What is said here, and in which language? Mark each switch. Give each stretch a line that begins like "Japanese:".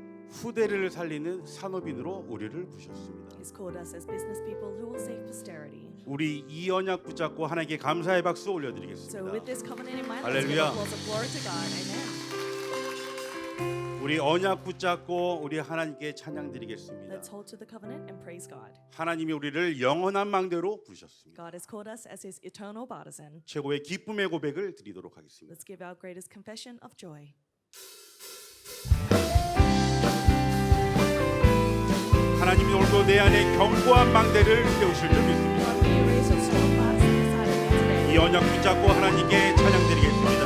Korean: 후대를 살리는 산업인으로 우리를 부르셨습니다.
English: He's called us as business people who will save posterity.
Korean: 우리 이 언약 붙잡고 하나님께 감사의 박수
English: So
Korean: 올려드리겠습니다.
English: with this covenant in mind, let's give
Korean: 할렐루야.
English: applause of glory to God. Amen.
Korean: 우리 언약 붙잡고 우리 하나님께 찬양드리겠습니다.
English: Let's hold to the covenant and praise God.
Korean: 하나님이 우리를 영원한 망대로 부르셨습니다.
English: God has called us as His eternal partisan.
Korean: 최고의 기쁨의 고백을 드리도록 하겠습니다.
English: Let's give our greatest confession of joy.
Korean: 하나님이 오늘도 내 안에 견고한 망대를 세우실 줄 믿습니다.
English: God, may you raise your strong partisan inside of me today.
Korean: 이 언약 붙잡고 하나님께 찬양드리겠습니다.